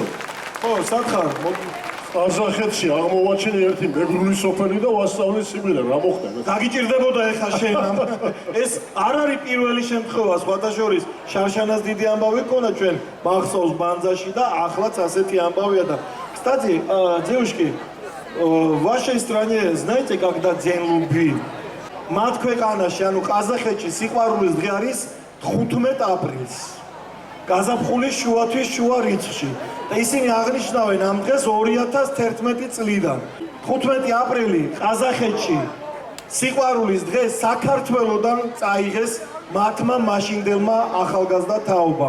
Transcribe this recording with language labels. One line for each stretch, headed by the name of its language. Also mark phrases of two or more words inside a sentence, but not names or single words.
Georgian: ხო, სათხარ, ყაზახეთში აღმოვაჩინე ერთი მეგრული სოფელი და ვასწავლე სიმღერა, რა მოხდა? დაგიჭირდებოდა ეხა შენ ეს არ არის პირველი შემთხვევა, სხვათა შორის შარშანას დიდი ამბავი ქონა ჩვენ მახსოვს ბანძაში და ახლაც ასეთი ამბავია და
Russian: кстати, девушки, в вашей стране знаете, когда день любви?
Georgian: მათ ქვეყანაში, ანუ ყაზახეთში სიყვარულის დღე არის 15 აპრილს. გაზაფხულის შუათვის შუა რიცხვში. და ისინი აღნიშნავენ ამ დღეს 2011 წლიდან. 15 აპრილი ყაზახეთში სიყვარულის დღე საქართველოსდან წაიღეს მათმა მაშინდელმა ახალგაზრდა თაობამ.